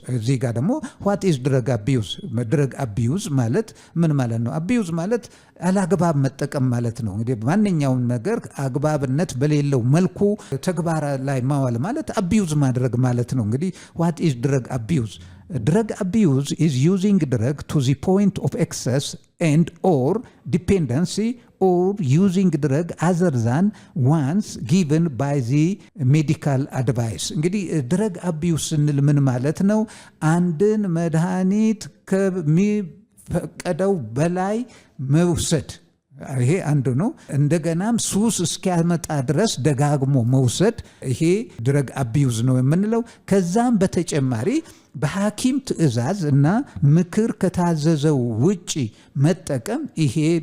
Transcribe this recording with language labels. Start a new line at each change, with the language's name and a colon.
Amharic: እዚህ ጋር ደግሞ
English: ዋት ኢዝ ድረግ አቢዩዝ?
Amharic: ድረግ አቢዩዝ ማለት ምን ማለት ነው? አቢዩዝ ማለት አላግባብ መጠቀም ማለት ነው። እንግዲህ ማንኛውም ነገር አግባብነት በሌለው መልኩ ተግባር ላይ ማዋል ማለት አቢዩዝ ማድረግ ማለት ነው። እንግዲህ
English: ዋት ኢዝ ድረግ አቢዩዝ? Drug abuse is using drug to the point of excess and or dependency or using drug other than ones given by the medical advice.
Amharic: እንግዲህ drug abuse ስንል ምን ማለት ነው? አንድን መድኃኒት ከሚፈቀደው በላይ መውሰድ፣ ይሄ አንዱ ነው። እንደገናም ሱስ እስኪያመጣ ድረስ ደጋግሞ መውሰድ፣ ይሄ ድረግ አቢዩዝ ነው የምንለው። ከዛም በተጨማሪ በሐኪም ትዕዛዝ እና ምክር ከታዘዘው ውጪ መጠቀም ይሄ